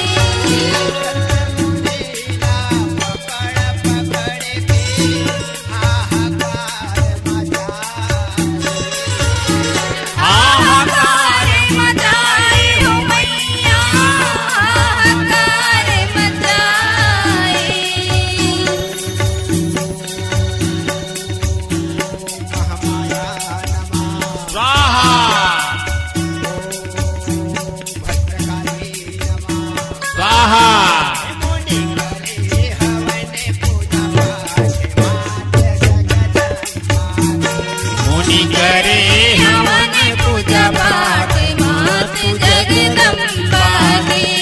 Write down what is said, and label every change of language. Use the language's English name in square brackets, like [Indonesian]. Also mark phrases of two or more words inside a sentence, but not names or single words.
[Hindi] लीला पकड़ पकड़ के हाहाकार मचा हाहाकार मचाए हो मैया हाहाकार मचाए [Sanskrit] महामाया नमः स्वाहा भद्रकाली नमः स्वाहा [Hindi] मुनि करे हवन पूजा पाठ मात जगदम्बा मुनि करे हवन पूजा पाठ मात जगदम्बा की